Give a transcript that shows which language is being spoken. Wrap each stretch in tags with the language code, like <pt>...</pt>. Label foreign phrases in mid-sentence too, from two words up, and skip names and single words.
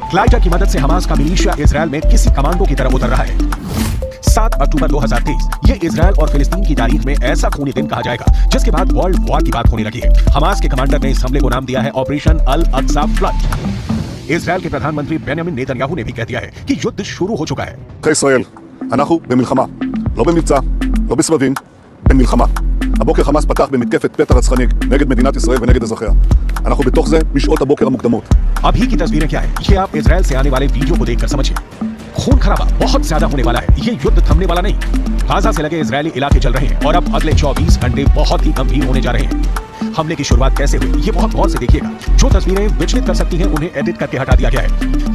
<hi>ग्लाइडर की मदद से हमास का मिलिशिया इजराइल में किसी कमांडो की तरह उतर रहा है। 7 अक्टूबर 2023 ये इजराइल और फिलिस्तीन की तारीख में ऐसा खूनी दिन कहा जाएगा जिसके बाद</hi> <en>world war</en> <hi>की बात होने लगी है। हमास के कमांडर ने इस हमले को नाम दिया है ऑपरेशन अल अक्सा फ्लड। इजराइल के प्रधानमंत्री बेंजामिन नेतन्याहू ने भी कह दिया है कि युद्ध शुरू हो चुका है।</hi> <he>ישראל, אנחנו במלחמה, לא במבצע, לא בסבבים, במלחמה. הבוקר חמאס פתח במתקפת פתע רצחנית נגד מדינת ישראל ונגד אזרחיה. אנחנו בתוך זה משעות הבוקר המוקדמות.</he> <hi>अभी की तस्वीरें क्या है ये आप इजराइल से आने वाले वीडियो को देखकर समझिए। खून खराबा बहुत ज्यादा होने वाला है। ये युद्ध थमने वाला नहीं। गाजा से लगे इजरायली इलाके चल रहे हैं और अब अगले 24 घंटे बहुत ही गंभीर होने जा रहे हैं। हमले की शुरुआत कैसे हुई ये बहुत गौर से देखिएगा। जो तस्वीरें विचलित कर सकती हैं उन्हें एडिट करके हटा दिया गया है।</hi>